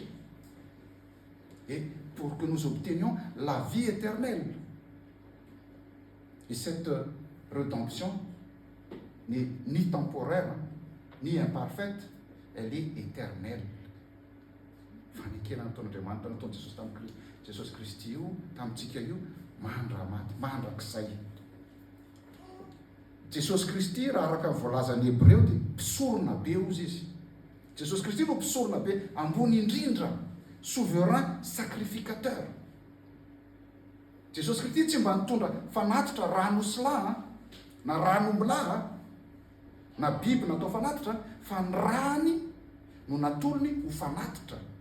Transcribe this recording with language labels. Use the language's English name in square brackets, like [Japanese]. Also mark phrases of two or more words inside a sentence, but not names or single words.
[French] Et pour que nous obtenions la vie éternelle. Et cette rédemption n'est ni temporaire, ni imparfaite, elle est éternelle. [Malagasy] Jesus Christi io tamintsika io mandramaty mandrak'izay. Jesosy Kristy raha araka voalazan'ny Hébreo dia mpisorona be ozy izy. Jesosy Kristy no mpisorona be ambony indrindra, [French] souverain sacrificateur. [Malagasy] Jesosy Kristy tsy mba nitondra fanatitra rano sila na ranombilà na biby natao fanatitra, fa ny rany no natolony ho fanatitra.